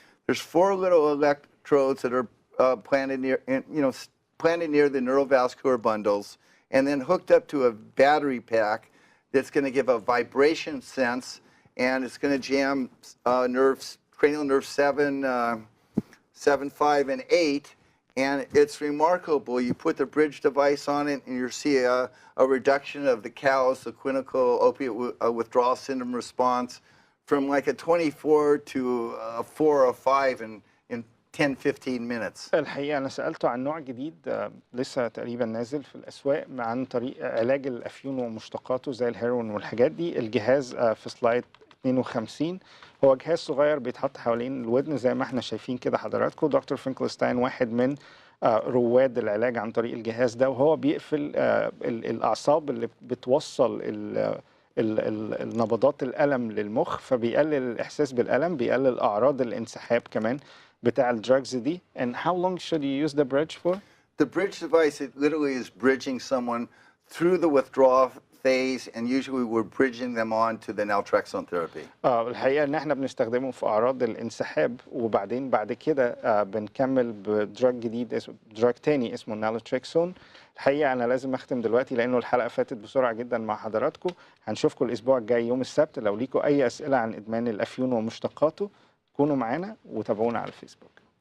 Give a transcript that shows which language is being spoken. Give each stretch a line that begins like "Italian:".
English: There's 4 little electrodes that are planted near the neurovascular bundles, and then hooked up to a battery pack that's going to give a vibration sense, and it's going to jam nerves, cranial nerve 7, 7, 5, and 8. And it's remarkable. You put the bridge device on it, and you see a reduction of the COWS, the clinical opiate withdrawal syndrome response, from like a 24 to a 4 or 5 in 10-15 minutes.
Arabic: الحقيقة أنا سألته عن نوع جديد لسه تقريبا نازل في الأسواق عن طريق علاج الأفيون ومشتقاته زي الهيروين والحاجات دي. الجهاز في سلايد 52 هو جهاز صغير بيتحط حوالين الودن زي ما احنا شايفين كده حضراتكم. دكتور فينكلستاين واحد من رواد العلاج عن طريق الجهاز ده، وهو بيقفل الأعصاب اللي بتوصل النبضات الألم للمخ، فبيقلل الإحساس بالألم، بيقلل أعراض الانسحاب كمان بتاع الدراجز دي.
English: And how long should you use the bridge for? The bridge device, it literally is bridging someone through the withdrawal phase, and usually we're bridging them on to the naltrexone therapy.
Arabic: الحقيقة ان احنا بنستخدمه في اعراض الانسحاب، وبعدين بعد كده بنكمل بدراج جديد دراج تاني اسمه نالوتريكسون. الحقيقة انا لازم اختم دلوقتي لانه الحلقة فاتت بسرعة جدا مع حضراتكم. هنشوفكم الاسبوع الجاي يوم السبت. لو ليكم اي اسئلة عن ادمان الافيون ومشتقاته كونوا معانا وتابعونا على الفيسبوك.